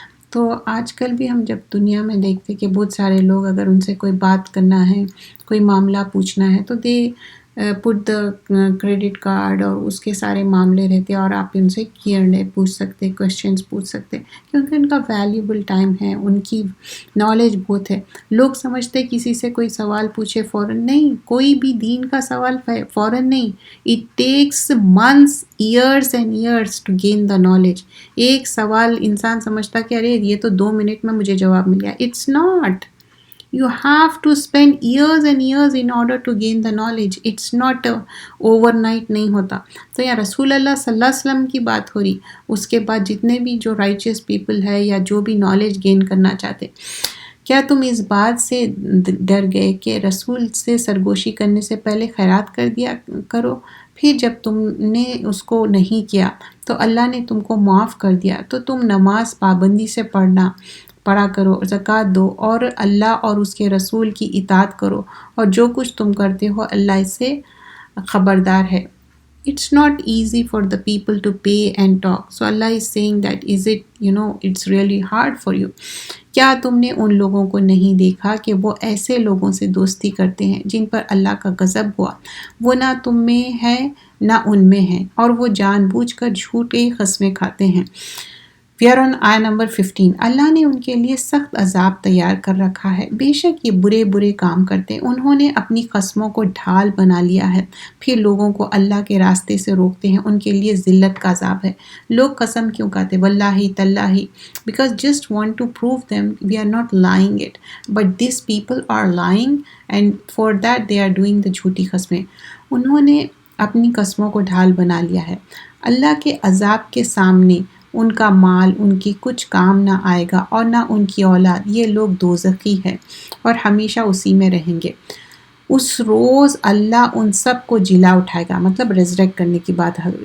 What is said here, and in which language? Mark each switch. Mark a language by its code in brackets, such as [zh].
[ur] تو آج کل بھی ہم جب دنیا میں دیکھتے کہ بہت سارے لوگ اگر ان سے کوئی بات کرنا ہے، کوئی معاملہ پوچھنا ہے تو [en] they put the credit card [ur] اور اس کے سارے معاملے رہتے اور آپ ان سے کیئر پوچھ سکتے، کوشچنس پوچھ سکتے، کیونکہ ان کا ویلیوبل ٹائم ہے، ان کی نالج بہت ہے. لوگ سمجھتے کسی سے کوئی سوال پوچھے فوراً نہیں، کوئی بھی دین کا سوال فوراً نہیں. [en] It takes months, years and years to gain the knowledge. [ur] ایک سوال انسان سمجھتا کہ ارے یہ تو 2 منٹ میں مجھے جواب مل گیا. [en] It's not. You have to spend years and years in order to gain the knowledge. It's not overnight [ur] نہیں ہوتا. تو یا رسول اللہ صلی اللہ علیہ وسلم کی بات ہو رہی، اس کے بعد جتنے بھی جو [en] richest people [ur] ہے یا جو بھی نالج گین کرنا چاہتے، کیا تم اس بات سے ڈر گئے کہ رسول سے سرگوشی کرنے سے پہلے خیرات کر دیا کرو؟ پھر جب تم نے اس کو نہیں کیا تو اللہ نے تم کو معاف کر دیا. تو تم نماز پابندی سے پڑھا کرو، زکوٰۃ دو اور اللہ اور اس کے رسول کی اطاعت کرو، اور جو کچھ تم کرتے ہو اللہ اس سے خبردار ہے. [en] It's not easy for the people to pay and talk. So Allah is saying that it's really hard for you. [ur] کیا تم نے ان لوگوں کو نہیں دیکھا کہ وہ ایسے لوگوں سے دوستی کرتے ہیں جن پر اللہ کا غضب ہوا؟ وہ نہ تم میں ہے نہ ان میں ہے، اور وہ جان بوجھ کر جھوٹے قسمیں کھاتے ہیں. [en] We are on [ur] آیت نمبر 15. اللہ نے ان کے لیے سخت عذاب تیار کر رکھا ہے، بے شک یہ برے کام کرتے ہیں. انہوں نے اپنی قسموں کو ڈھال بنا لیا ہے، پھر لوگوں کو اللہ کے راستے سے روکتے ہیں. ان کے لیے ذلت کا عذاب ہے. لوگ قسم کیوں کہتے واللہ تاللہ؟ [en] because just want to prove them we are not lying it, but these people are lying and for that they are doing the [ur] جھوٹی قسمیں. انہوں نے اپنی قسموں کو ڈھال بنا لیا ہے. اللہ کے عذاب کے سامنے ان کا مال ان کی کچھ کام نہ آئے گا اور نہ ان کی اولاد. یہ لوگ دوزخی ہے اور ہمیشہ اسی میں رہیں گے. اس روز اللہ ان سب کو جلا اٹھائے گا، مطلب ریزریکٹ کرنے کی بات ہے.